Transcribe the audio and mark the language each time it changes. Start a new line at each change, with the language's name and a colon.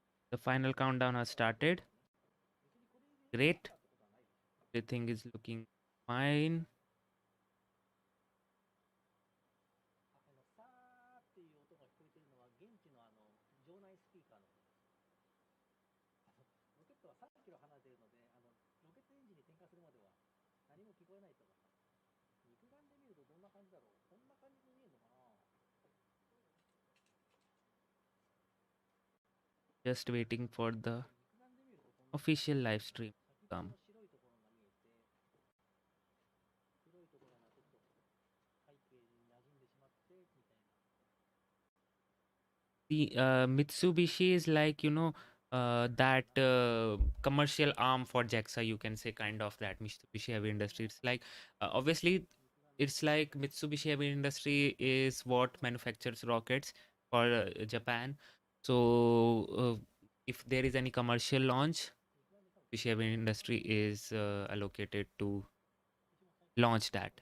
English: The final countdown has started. Great. Everything is looking fine.
Japanese: さーっていう音が聞こえてるのは現地の場内スピーカーの音です。ロケットは3キロ離れているので、ロケットエンジンに点火するまでは何も聞こえないと思います。肉眼で見るとどんな感じだろう。こんな感じに見えるのかな。
English: Just waiting for the official live stream to come.
Japanese: 白いところが見えて、黒いところがちょっと背景に馴染んでしまってみたいな。
English: The Mitsubishi is like, that commercial arm for JAXA, you can say, kind of that Mitsubishi Heavy Industries. It's like, obviously, it's like Mitsubishi Heavy Industry is what manufactures rockets for Japan. So, if there is any commercial launch, Mitsubishi Heavy Industry is allocated to launch that.